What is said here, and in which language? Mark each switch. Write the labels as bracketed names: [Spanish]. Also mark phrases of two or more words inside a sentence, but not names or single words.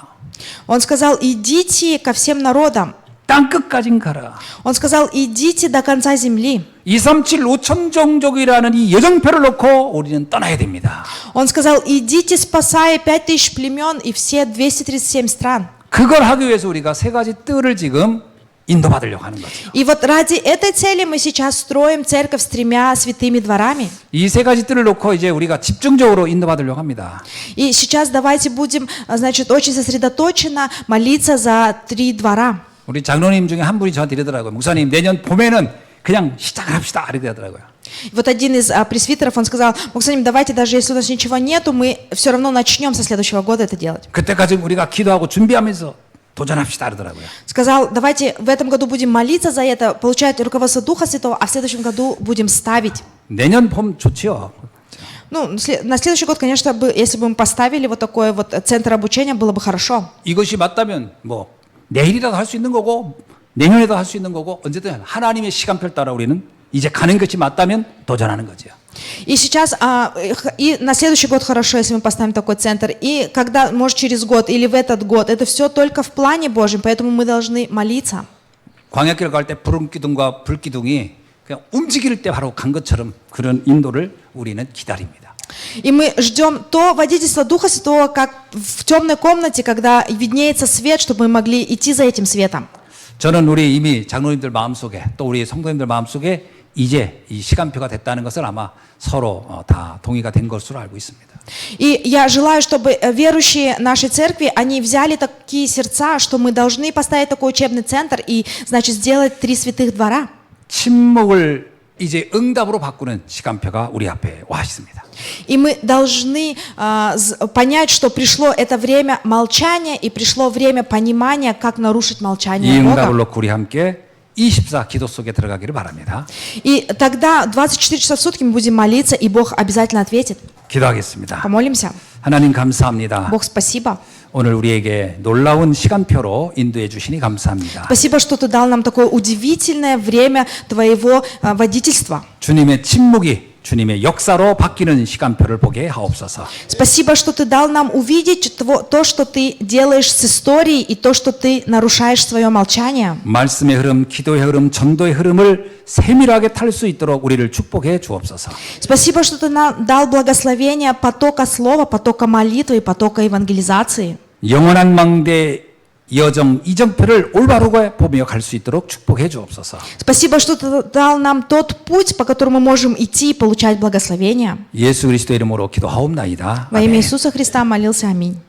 [Russian] Он сказал, идите ко всем народам. [Korean] 땅 끝까진 가라. [Russian] Он сказал, идите до конца земли. [Korean] 237 5천 종족이라는 이 여정표를 놓고 우리는 떠나야 됩니다. [Russian] Он сказал, идите, спасая 5000 племен и все 237 стран. [Korean] 그걸 하기 위해서 우리가 세 가지 뜰을 지금 인도받으려고 하는 거죠. [Russian] И вот ради этой цели мы сейчас строим церковь с 3 святыми дворами. [Korean] 이 세 가지 뜰을 놓고 이제 우리가 집중적으로 인도받으려고 합니다. [Russian] И сейчас давайте будем, значит, очень сосредоточенно молиться за 3 двора. [Korean] 우리 장로님 중에 한 분이 저한테 이러더라고요. 목사님, 내년 봄에는 그냥 시작을 합시다. 이렇게 하더라고요. [Russian] Вот один из пресвитеров, он сказал, Максим, давайте даже если у нас ничего нету, мы все равно начнем со следующего года это делать. [Korean] 그때까지 우리가 기도하고 준비하면서 도전합시다. 이러더라고요. [Russian] Сказал, давайте в этом году будем молиться за это, получать руководство Духа Святого, а в следующем году будем ставить. [Korean] 내년 봄 좋지요. [Russian] Ну, на следующий год, конечно, если бы мы поставили вот такой вот центр обучения, было бы хорошо. [Korean] 이것이 맞다면 뭐 내일이라도 할 수 있는 거고 내년에도 할 수 있는 거고 언제든 하나님의 시간표를 따라 우리는 이제 가는 것이 맞다면 도전하는 거죠. [Russian] И сейчас, и на следующий год хорошо, если мы поставим такой центр, и когда, может, через год или в этот год, это все только в плане Божьем, поэтому мы должны молиться. [Korean] 광야길 갈 때 푸른 기둥과 불기둥이 그냥 움직일 때 바로 간 것처럼 그런 인도를 우리는 기다립니다. [Russian] И мы ждем то водительство Духа Святого, как в темной комнате, когда виднеется свет, чтобы мы могли идти за этим светом. [Korean] 저는 우리 이미 장로님들 마음속에 또 우리 성도님들 마음속에 이제 이 시간표가 됐다는 것을 아마 서로 다 동의가 된 것으로 알고 있습니다. [Russian] И я желаю, чтобы верующие нашей церкви, они взяли такие сердца, что мы должны поставить такой учебный центр и, значит, сделать 3 святых двора. [Korean] 침묵을 이제 응답으로 바꾸는 시간표가 우리 앞에 와 있습니다. [Russian] И мы должны понять, что пришло это время молчания и пришло время понимания, как нарушить 이 молчание 응답을 Бога. [Korean] 놓고 우리 함께 24 기도 속에 들어가기를 바랍니다. [Russian] И тогда 24 часа в сутки мы будем молиться, и Бог обязательно ответит. [Korean] 기도하겠습니다. [Russian] Помолимся. [Korean] 하나님 감사합니다. [Russian] Бог, спасибо. [Korean] 오늘 우리에게 놀라운 시간표로 인도해 주시니 감사합니다. [Russian] Спасибо, что Ты дал нам такое удивительное время Твоего водительства. [Korean] 주님의 침묵이 주님의 역사로 바뀌는 시간표를 보게 하옵소서. [Russian] Спасибо, что Ты дал нам увидеть то, что Ты делаешь с историей, и то, что Ты нарушаешь свое молчание. [Korean] 말씀의 흐름, 기도의 흐름, 전도의 흐름을 세밀하게 탈 수 있도록 우리를 축복해 주옵소서. [Russian] Спасибо, что Ты нам дал благословение потока слова, потока молитвы и потока евангелизации. [Korean] 영원한 망대 여정 이정표를 올바르게 보며 갈 수 있도록 축복해 주옵소서. [Russian] Спасибо, что Ты дал нам тот путь, по которому мы можем идти и получать благословение. [Korean] 예수 그리스도의 이름으로 기도하옵나이다. [Russian] Во имя 아멘. Иисуса Христа молился. Аминь.